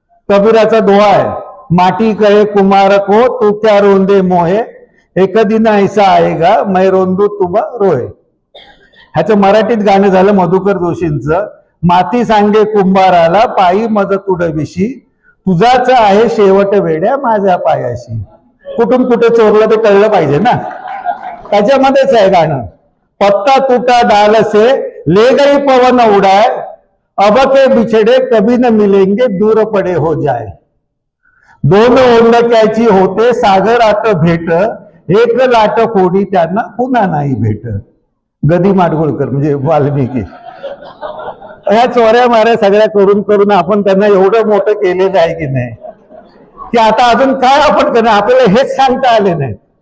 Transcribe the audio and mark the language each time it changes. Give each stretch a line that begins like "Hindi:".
Marathi: कबीराचा Doha आहे,
Hindi: माटी कहे कुमार को तू क्या रोंदे मोहे, एक दिन ऐसा आएगा मैं रोंदू तुम रोहे.
Marathi: ह्याचं मराठीत गाणं झालं मधुकर जोशींचं. माती सांगे कुंभाराला पायी मज तुडविशी, तुझाच आहे शेवट वेड्या माझ्या पायाशी. कुठून कुठे चोरलं ते कळलं पाहिजे ना, त्याच्यामध्येच आहे गाणं.
Hindi: पत्ता तुटा डाल से ले गई पवन उड़ाए, अब के बिछड़े कभी न मिलेंगे दूर पड़े हो जाए.
Marathi: दोन ओंडक्याची होते सागरात भेट, एक लाट फोडी त्यांना पुन्हा नाही भेट. गदी माडगुळकर म्हणजे वाल्मिकी. ह्या चोऱ्या माऱ्या सगळ्या करून करून आपण त्यांना एवढं मोठं केलेलं आहे की नाही, की आता अजून काय आपण करणार, आपल्याला हेच सांगता आले नाही.